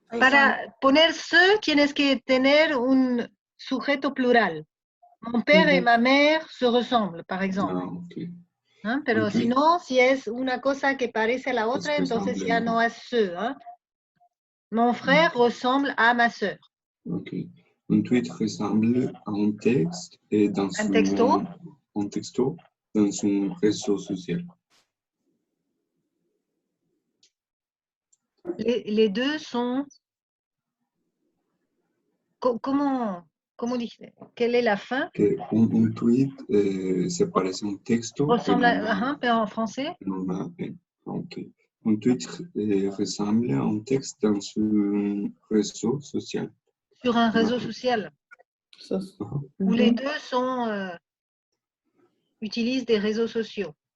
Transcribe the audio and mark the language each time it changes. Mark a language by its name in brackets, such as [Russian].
[Spanish] Para poner se, tienes que tener un sujeto plural. [French] Mon père et ma mère se ressemblent, par exemple. Okay. [Spanish] Pero si no, si es una cosa que parece a la otra, entonces ya no es se. [French] Mon frère ressemble à ma sœur. Ok. Un tweet ressemble à un texte et dans [Spanish] un texto [French] dans un réseau social. Les deux sont... Comment dites-vous? Quelle est la fin? [Spanish] Un tweet se parece a un texto. [French] Ressemble à en français? Ok. Un tweet ressemble à un texte dans un réseau social. Sur un réseau social. Où les deux sont, utilisent des réseaux sociaux.